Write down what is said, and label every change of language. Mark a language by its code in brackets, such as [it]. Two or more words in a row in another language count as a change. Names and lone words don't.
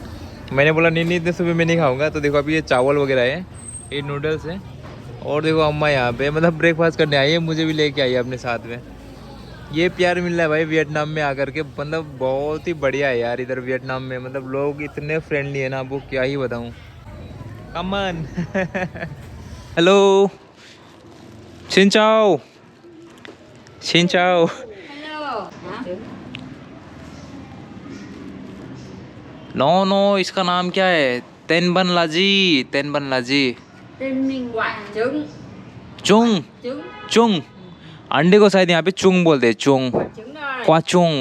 [hi] मैंने बोला नहीं इतने सुबह मैं नहीं खाऊँगा। तो देखो अभी ये चावल वगैरह है, ये नूडल्स है, और देखो अम्मा यहाँ पे मतलब ब्रेकफास्ट करने आई है, मुझे भी लेके आई है अपने साथ में। ये प्यार मिल रहा है भाई वियतनाम में आकर के, मतलब बहुत ही बढ़िया है यार इधर वियतनाम में। मतलब लोग इतने फ्रेंडली है ना, आपको क्या ही बताऊँ। अमन हेलो, [vi] xin chào, xin chào। [en] no no [hi] इसका नाम क्या है? [vi] tên bạn là gì, tên bạn là gì. trứng trứng, [hi] अंडे को शायद यहाँ पे चुंग बोलते हैं, [vi] trứng quả trứng.